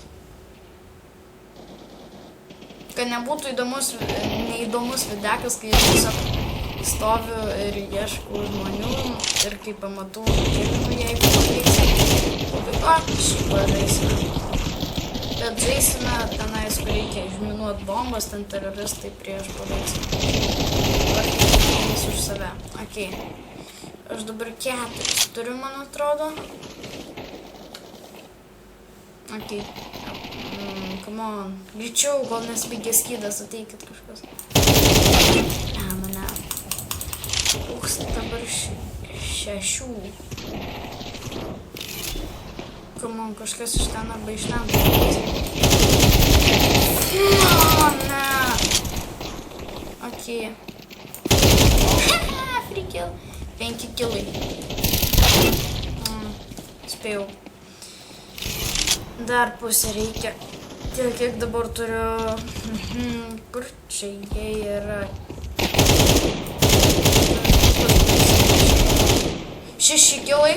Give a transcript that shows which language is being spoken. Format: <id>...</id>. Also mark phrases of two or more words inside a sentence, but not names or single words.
<lt>Kad nebūtų neįdomus videkas, kai aš tiesiog stoviu ir ieškau žmonių ir kai pamatau, kiekvienu jeigu paveiks. Šitą žaisime. Bet žaisime tenais, kur reikia išminuot bombas, ten teroristai prieš paveiks. Dabar už save. Ok. Aš dabar 4 turiu, man atrodo.</lt> <en>Ok. Come on.</en> <lt>Greičiau, kol nesbaigė skydas, ateikit kažkas. Mane. Uks, dabar 6.</lt> <en>Come on,</en> <lt>kažkas iš ten arba iš ten. Ne. Ok.</lt> <en>Free kill.</en> <lt>5 killai. Spėjau. Dar pusę reikia. Tiek, kiek dabar turiu... Kur čia jie yra? 6 killai.</lt>